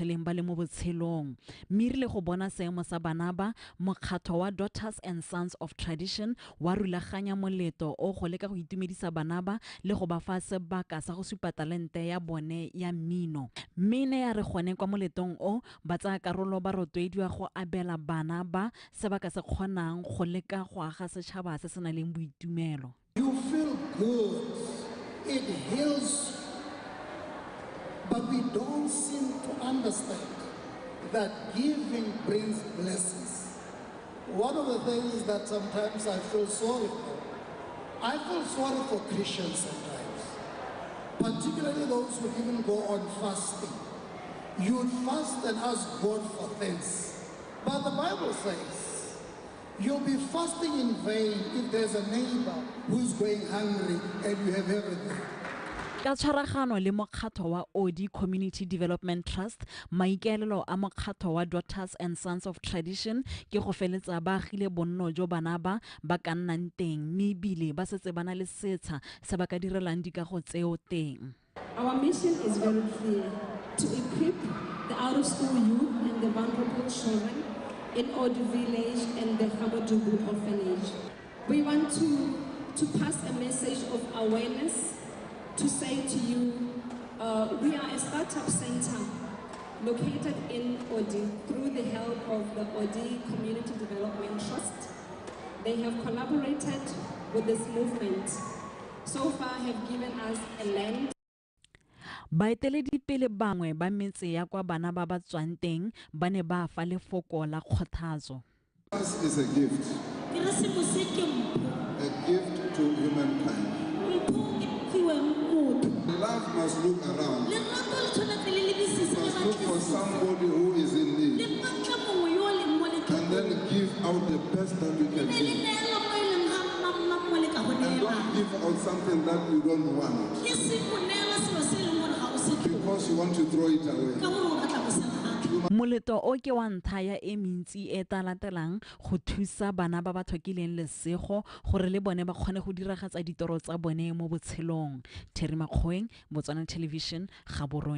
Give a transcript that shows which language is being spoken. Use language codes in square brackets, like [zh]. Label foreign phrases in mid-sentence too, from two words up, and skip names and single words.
[tn] tlholeng ba le mo botshelong mme rile go bona seemo sa bana ba mokgatlho wa Daughters and Sons of Tradition wa rulaganya moletlo o go leka go itumedisa bana ba le go ba fa sebaka sa go supa talente ya bone ya mmino mmene ya re gone kwa moletong o ba tsaya karolo ba rotloediwa go abela bana ba sebaka se kgonang go leka go aga setšhaba se se nang le boitumelo. [en] You feel good, it heals, but we don't seem to understand that giving brings blessings. One of the things that sometimes I feel sorry for, I feel sorry for Christians sometimes. Particularly those who even go on fasting. You would fast and ask God for things. But the Bible says, you'll be fasting in vain if there's a neighbor who's going hungry and you have everything. [tn] Ka tshwaragano le mokgatlho wa Odi Community Development Trust maikaelelo a mokgatlho wa Daughters and Sons of Tradition ke go feletsa ba agile bonno jo bana ba ka nnang teng mme ebile ba setse bana le setsha se ba ka direlang dikago tseo teng. [en] Our mission is very clear: to equip the out-of-school youth and the vulnerable children in Odi Village and the Gamedubu Orphanage. We want to pass a message of awareness, to say to you, we are a startup center located in Odi through the help of the Odi Community Development Trust. They have collaborated with this movement. So far have given us a land. [tn] Baeteledipele bangwe ba metse ya kwa bana ba ba tswang teng ba ne ba fa lefoko la kgothatso. [en] This is a gift. A gift to humankind. Love must look around. Must look for somebody who is in need. And then give out the best that we can give. And don't give out something that you don't want. Because you want to throw it away. [tn] Moletlo o ke wa ntlha ya e mentsi e talatelang go thusa bana ba ba tlhokileng lesego gore le bone ba kgone go diragatsa ditoro tsa bone mo botshelong. [en] Terry Makgweng, Botswana Television, Gaborone.